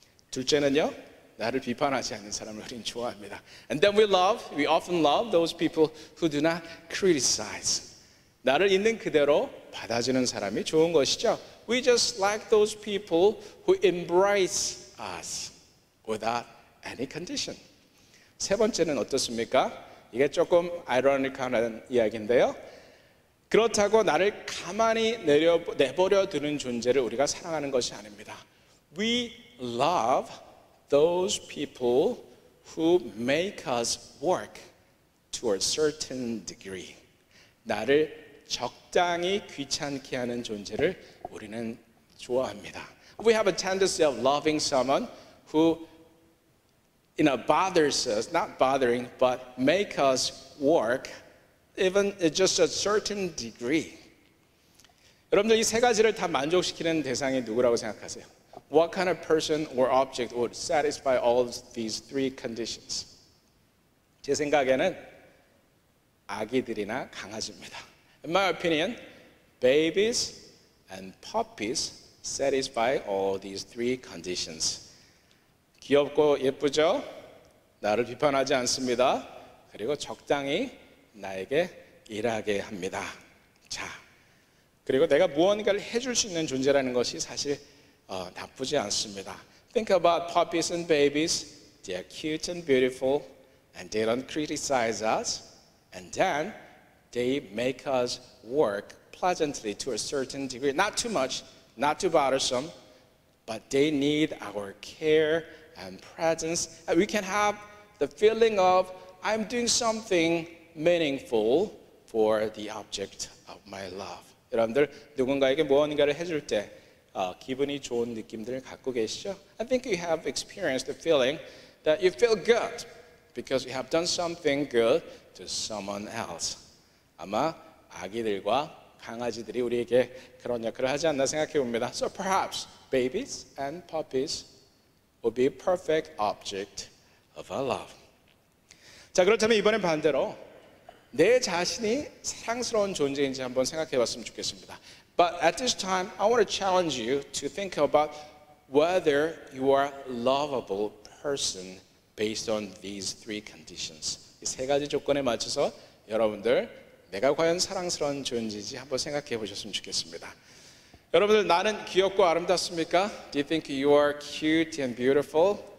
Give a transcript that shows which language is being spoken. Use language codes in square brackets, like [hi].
[ko] 둘째는요, 나를 비판하지 않는 사람을 우리는 좋아합니다. [en] And then we often love those people who do not criticize. [ko] 나를 있는 그대로 받아주는 사람이 좋은 것이죠. [en] We just like those people who embrace us without any condition. [ko] 세 번째는 어떻습니까? 이게 조금 아이러니컬한 이야기인데요. 그렇다고 나를 가만히 내버려 두는 존재를 우리가 사랑하는 것이 아닙니다. [en] We love those people who make us work to a certain degree. [ko] 나를 적당히 귀찮게 하는 존재를 우리는 좋아합니다. [en] We have a tendency of loving someone who bothers us, not bothering, but make us work even just a certain degree. [ko] 여러분들 이 세 가지를 다 만족시키는 대상이 누구라고 생각하세요? [en] What kind of person or object would satisfy all these three conditions? [ko] 제 생각에는 아기들이나 강아지입니다. [en] In my opinion, babies and puppies satisfy all these three conditions. [ko] 귀엽고 예쁘죠? 나를 비판하지 않습니다. 그리고 적당히 나에게 일하게 합니다. 자, 그리고 내가 무언가를 해줄 수 있는 존재라는 것이 사실 나쁘지 않습니다. [en] Think about puppies and babies. They are cute and beautiful, and they don't criticize us, and then they make us work pleasantly to a certain degree. Not too much, not too bothersome, but they need our care and presence. And we can have the feeling of I'm doing something meaningful for the object of my love. [ko] 여러분들 누군가에게 무언가를 해줄 때 기분이 좋은 느낌들을 갖고 계시죠? [en] I think you have experienced the feeling that you feel good because you have done something good to someone else. [ko] 아마 아기들과 강아지들이 우리에게 그런 역할을 하지 않나 생각해 봅니다. [en] So perhaps babies and puppies will be a perfect object of our love. [ko] 자, 그렇다면 이번엔 반대로 내 자신이 사랑스러운 존재인지 한번 생각해 봤으면 좋겠습니다. [en] But at this time, I want to challenge you to think about whether you are a lovable person based on these three conditions. [ko] 이 세 가지 조건에 맞춰서 여러분들 내가 과연 사랑스러운 존재인지 한번 생각해 보셨으면 좋겠습니다. 여러분들 나는 귀엽고 아름답습니까? [en] Do you think you are cute and beautiful?